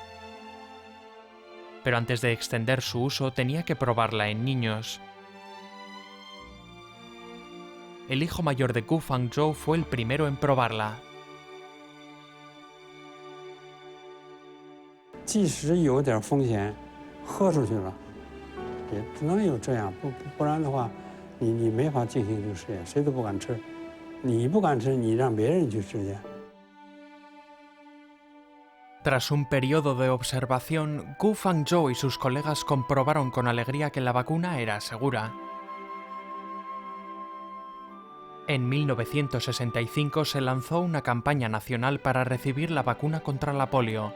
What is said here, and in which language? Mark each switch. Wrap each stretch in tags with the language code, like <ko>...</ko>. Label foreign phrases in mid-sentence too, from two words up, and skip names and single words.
<es>Pero antes de extender su uso tenía que probarla en niños. El hijo mayor de Gu Fangzhou fue el primero en probarla.</es> <zh>即使有点风险，喝出去了，也只能有这样，不然的话，你没法进行这个实验，谁都不敢吃。你不敢吃，你让别人去吃去。</zh> <es>Tras un periodo de observación, Gu Fangzhou y sus colegas comprobaron con alegría que la vacuna era segura. En 1965 se lanzó una campaña nacional para recibir la vacuna contra la polio.</es>